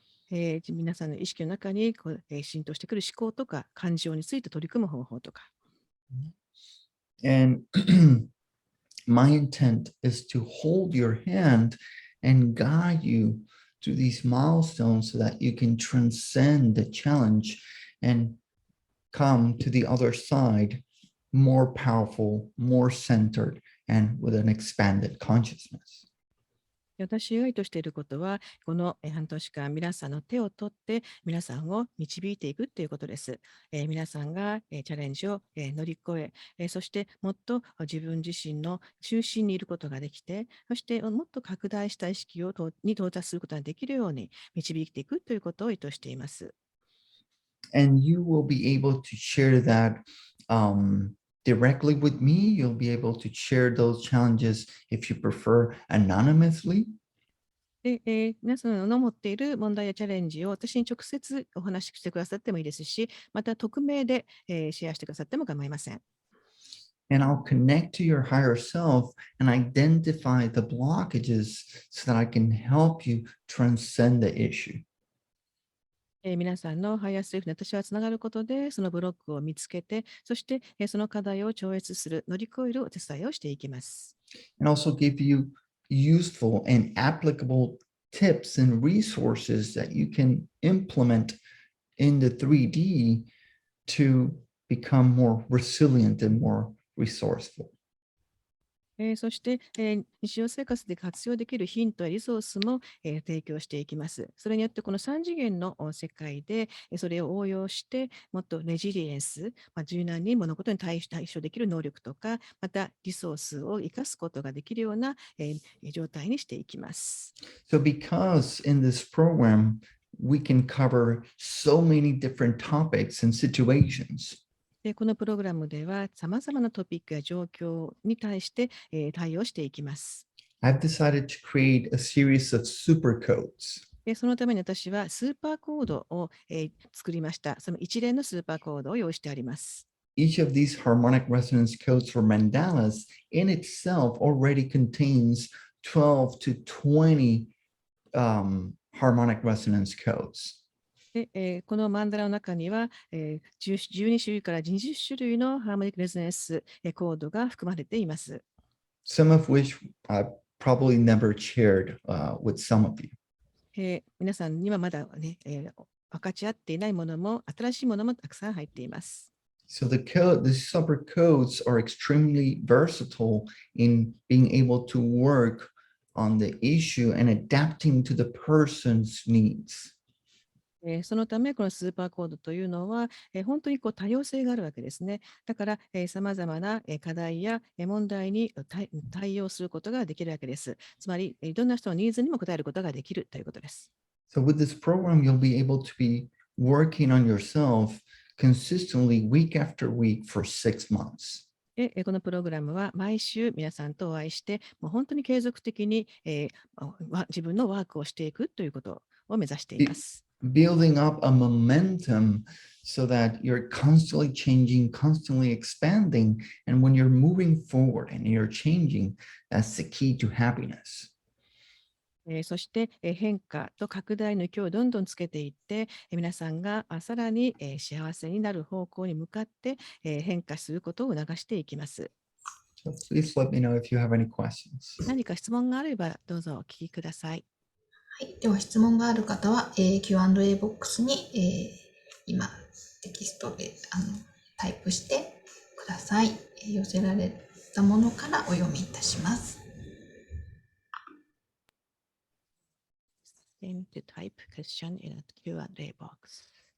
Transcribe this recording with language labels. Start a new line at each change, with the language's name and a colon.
Japanese: 皆さんの意識の中に浸透してくる思考とか感情について取り組む方法とか。
English: and my intent is to hold your hand and guide you to these milestones so that you can transcend the challenge and come to the other side more powerful, more centered, and with an expanded consciousness.
Japanese: 私が意図していることは、この半年間、皆さんの手を取って、皆さんを導いていくということです。皆さんがチャレンジを乗り越え、そしてもっと自分自身の中心にいることができて、そしてもっと拡大した意識に到達することができるように導いていくということを意図しています。
English: And you will be able to share that directly with me. You'll be able to share those challenges if you prefer anonymously.
Japanese: で、皆さんの持っている問題やチャレンジを私に直接お話ししてくださってもいいですし、また匿名で、シェアしてくださっても構いません。
English: And I'll connect to your higher self and identify the blockages so that I can help you transcend the issue.
Japanese: 皆さんのハイヤーセルフに私はつながることで、そのブロックを見つけて、そして、その課題を超越する、乗り越えるお手伝いをしていきます。
English: And also give you useful and applicable tips and resources that you can implement in the 3D to become more resilient and more resourceful.
Japanese: そして、日常生活で活用できるヒントやリソースも、提供していきます。それによってこの3次元の世界で、それを応用して、もっとレジリエンス、柔軟に物事に対処できる能力とか、またリソースを生かすことができるような、状態にしていきます。
English: So because in this program, we can cover so many different topics and situations.
Japanese: で、このプログラムでは、さまざまなトピックや状況に対して、対応していきます。
English: I've decided to create a series of super codes.
Japanese: で、そのために私はスーパーコードを、作りました。その一連のスーパーコードを用意してあります。
English: Each of these harmonic resonance codes or mandalas in itself already contains 12 to 20 harmonic resonance codes.
Japanese: で、このマンダラの中には、12種類から20種類のハーモニックレゾナンスコードが含まれています。
English: Some of which I've probably never shared with some of you.
Japanese: 皆さんにはまだね、分かち合っていないものも、新しいものもたくさん入っています。
English: So the super codes are extremely versatile in being able to work on the issue and adapting to the person's needs.
Japanese: そのため、このスーパーコードというのは、本当に多様性があるわけですね。だから、さまざまな課題や問題に対応することができるわけです。つまり、どんな人のニーズにも応えることができるということです。
English: So with this program, you'll be able to be working on yourself consistently week after week for 6 months.
Japanese: で、このプログラムは毎週皆さんとお会いして、もう本当に継続的に、自分のワークをしていくということを目指しています。
English: Building up a momentum so that you're constantly changing, constantly expanding. And when you're moving forward and you're changing, that's the key to happiness.
Japanese: そして、変化と拡大の勢いをどんどんつけていって、皆さんがさらに、幸せになる方向に向かって、変化することを促していきます。
English: So please let me know if you have any questions.
Japanese: 何か質問があればどうぞお聞きください。はい、では質問がある方は、Q&A ボックスに、今テキストでタイプしてください。寄せられたものからお読みいたします。
English: To type question in a Q&A box.